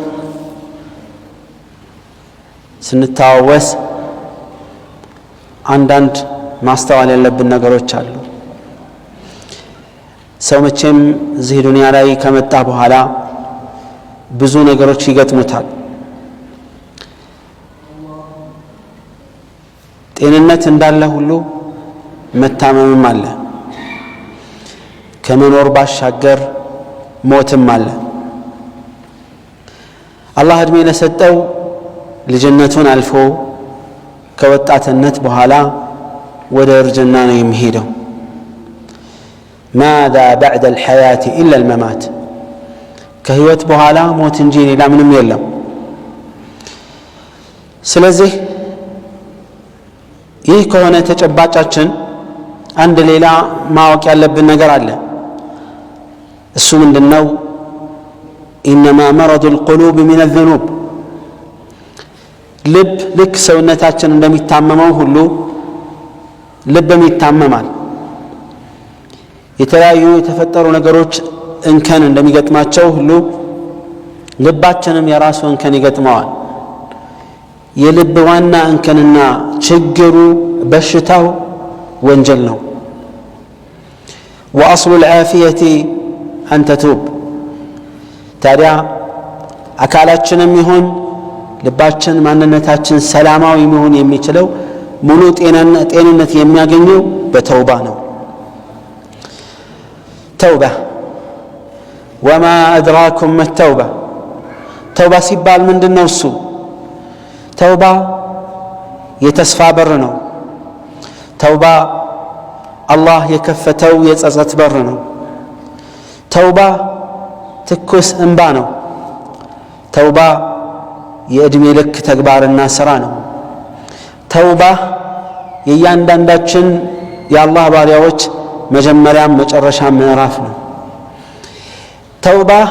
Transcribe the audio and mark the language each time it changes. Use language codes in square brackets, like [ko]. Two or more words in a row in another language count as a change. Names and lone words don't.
[am] ስንታወስ አንዳንድ ማስተዋል ያለብን ነገሮች አሉ። ሰው መቼም እዚህ ዱንያ ላይ ከመጣ በኋላ ብዙ ነገሮች ይገጥሙታል። ጤንነት እንዳለ ሁሉ መታመምም አለ። ከመኖር ባሻገር ሞትም አለ። አላህ እድሜ ለሰጠው ልጅነቱን አልፎ ከወጣትነት በኋላ ወደ እርጅና ነው የሚሄደው። [ar] ماذا بعد الحياة إلا الممات، [am] ከህይወት በኋላ ሞት እንጂ ሌላ ምንም የለም። ስለዚህ ይህ ከሆነ ተጨባጫችን አንድ ሌላ ማወቅ ያለብን ነገር አለ። እሱ ምንድነው? [ar] إنما مرض القلوب من الذنوب። [am] ልብ ልክ ሰውነታችን እንደሚታመመው ሁሉ ልብም ይታመማል። የተለያዩ የተፈጠሩ ነገሮች እንከን እንደሚገጥማቸው ሁሉ ልባችንም የራሱ እንከን ይገጥመዋል። የልብ ዋና እንከንና ችግሩ በሽታው ወንጀል ነው። [ar] وأصل العافية أن تتوب። [am] ታዲያ አካላችንም ይሁን ልባችን ማንነታችን ሰላማዊ መሆን የሚችለው ሙሉ ጤንነት የሚያገኘው በተውባ ነው። ተውባ [ar] وما أدراكم ما التوبة። [am] ተውባ ሲባል ምንድነው? እሱ ተውባ የተስፋ በር ነው። ተውባ አላህ የከፈተው የጸጸት በር ነው። ተውባ ትኩስ እንባ ነው። ተውባ የእድሜ ልክ ተግባርና ስራ ነው። ተውባ የእያንዳንዳችን የአላህ ባሪያዎች መጀመሪያም መጨረሻ ምዕራፍ ነው። ተውባ